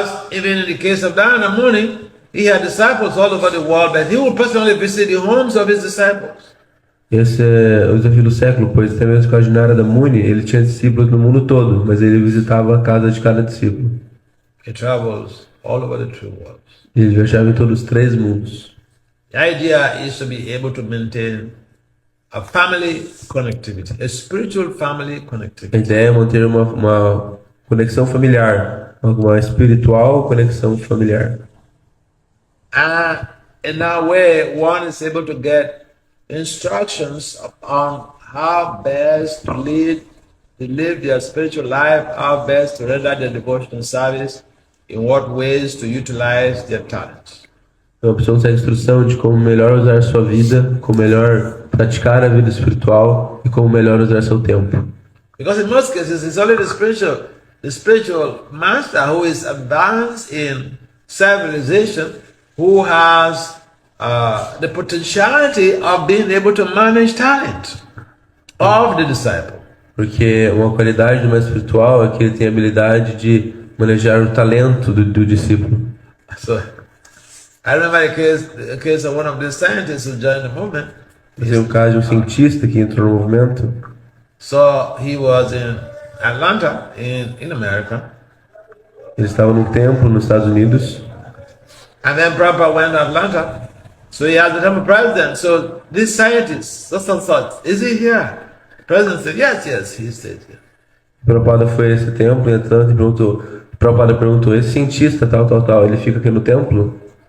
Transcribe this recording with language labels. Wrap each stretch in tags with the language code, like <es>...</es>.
<en>even in the case of Narada Muni, he had disciples all over the world, but he would personally visit the homes of his disciples.</en> <pt>Esse é o desafio do século, pois até mesmo com a Narada Muni, ele tinha discípulos no mundo todo, mas ele visitava a casa de cada discípulo.</pt> <en>He travels all over the three worlds.</en> <pt>Ele viajava em todos os três mundos.</pt> <en>The idea is to be able to maintain a family connectivity, a spiritual family</en> <pt>A</pt> <en>connectivity.</en> <pt>ideia é manter uma conexão familiar, uma espiritual conexão familiar.</pt> <en>And in that way, one is able to get instructions on how best to live their spiritual life, how best to render their devotional service, in what ways to utilize their talents.</en> <pt>Então a pessoa consegue instrução de como melhor usar sua vida, como melhor praticar a vida espiritual e como melhor usar seu tempo.</pt> <en>Because in most cases, it's only the spiritual master who is advanced in self-realization, who has the potentiality of being able to manage talent of the disciple.</en> <pt>Porque uma qualidade do mestre espiritual é que ele tem a habilidade de manejar o talento do discípulo.</pt> <en>So, I remember a case of one of these scientists who joined the movement.</en> <pt>Esse é um caso de um cientista que entrou no movimento.</pt> <en>So he was in Atlanta, in America,</en> <pt>Ele estava num templo nos Estados Unidos.</pt> <en>and then Prabhupada went to Atlanta. So he asked the temple president, so this scientist, is he here? The president said, yes, he stayed here.</en> <pt>Prabhupada foi a esse templo em Atlanta e perguntou. Prabhupada perguntou: esse cientista tal, ele fica aqui no templo?</pt>